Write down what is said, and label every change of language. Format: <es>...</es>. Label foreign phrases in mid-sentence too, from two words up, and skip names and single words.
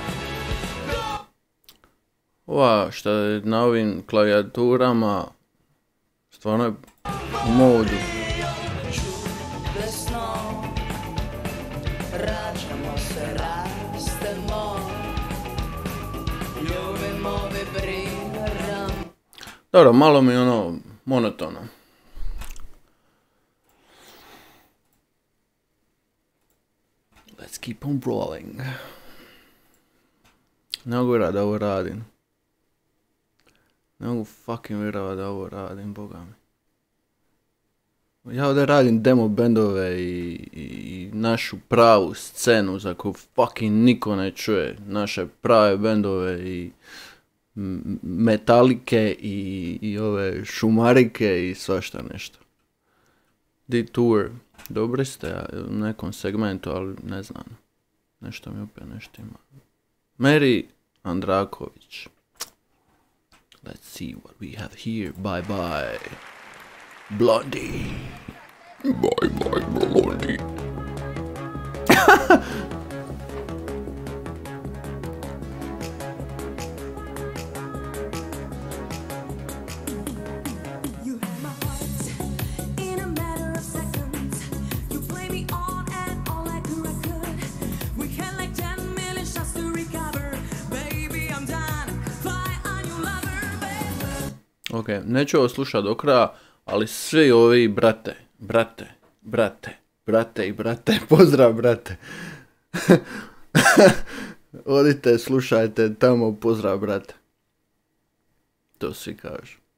<bs>Ova šta je na ovim klavijaturama stvarno je u modu. Desno, rađamo se, rastemo, ljubimo, vibriramo. Dobro, malo mi je ono monotono.</bs> <en>Let's keep on rolling.</en> <bs>Ne mogu vjerovat da ovo radim. Ne mogu fucking vjerovat da ovo radim, boga mi. Ja ovdje radim demo bendove i našu pravu scenu za koju fucking niko ne čuje. Naše prave bendove i metalike i ove šumarike i svašta nešto. Detour. Dobri ste u nekom segmentu, ali ne znam. Nešto mi opet nešto ima. Mary Andraković.</bs> <en>Let's see what we have here. Bye bye. Blondie. Bye bye, Blondie. You had my heart in a matter of seconds. You play me on and on like a record. We had like 10 million shots to recover. Baby, I'm done. Fly on you lover, baby.</en> <bs>Ok, neću ovo slušati do kraja, ali svi ovi brate, pozdrav brate. Odite, slušajte tamo, pozdrav brate. To svi kažu.</bs>